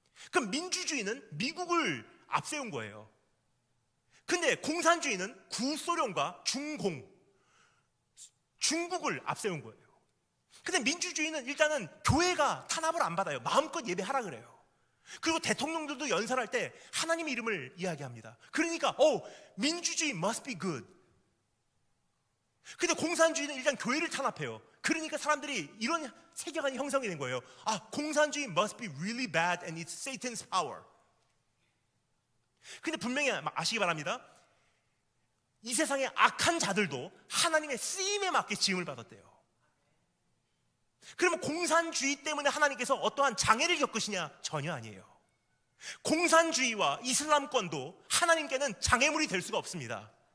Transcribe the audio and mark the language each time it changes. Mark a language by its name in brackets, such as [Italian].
[Korean] 그럼 민주주의는 미국을 앞세운 거예요. 근데 공산주의는 구소련과 중국을 앞세운 거예요. 근데 민주주의는 일단은 교회가 탄압을 안 받아요. 마음껏 예배하라 그래요. 그리고 대통령들도 연설할 때 하나님의 이름을 이야기합니다. [English] 그러니까 민주주의 must be good. [Korean] 근데 공산주의는 일단 교회를 탄압해요. 그러니까 사람들이 이런 세계관이 형성이 된 거예요. [English] 공산주의 must be really bad and it's Satan's power. [Korean] 근데 분명히 아시기 바랍니다. 이 세상의 악한 자들도 하나님의 쓰임에 맞게 지음을 받았대요. 그러면 공산주의 때문에 하나님께서 어떠한 장애를 겪으시냐? 전혀 아니에요. 공산주의와 이슬람권도 하나님께는 장애물이 될 수가 없습니다.